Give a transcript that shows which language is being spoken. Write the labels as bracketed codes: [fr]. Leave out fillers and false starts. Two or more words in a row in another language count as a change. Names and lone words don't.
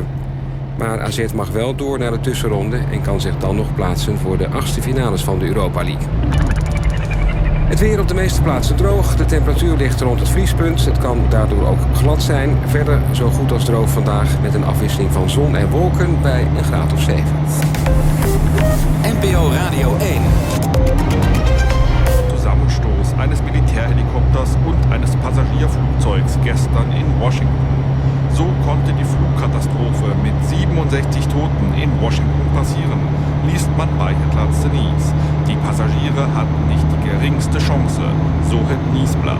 [nl] Maar AZ mag wel door naar de tussenronde en kan zich dan nog plaatsen voor de 8e finales van de Europa League. Het weer op de meeste plaatsen droog. De temperatuur ligt rond het vriespunt. Het kan daardoor ook glad zijn. Verder zo goed als droog vandaag met een afwisseling van zon en wolken bij een graad of 7. NPO Radio 1. [de] Zusammenstoß eines Militärhelikopters und eines Passagierflugzeugs gestern in Washington. So konnte die Flugkatastrophe mit 67 Toten in Washington passieren, liest man bei Headlines News. Die Passagiere hatten nicht die geringste Chance, [nl] so het Nieuwsblad.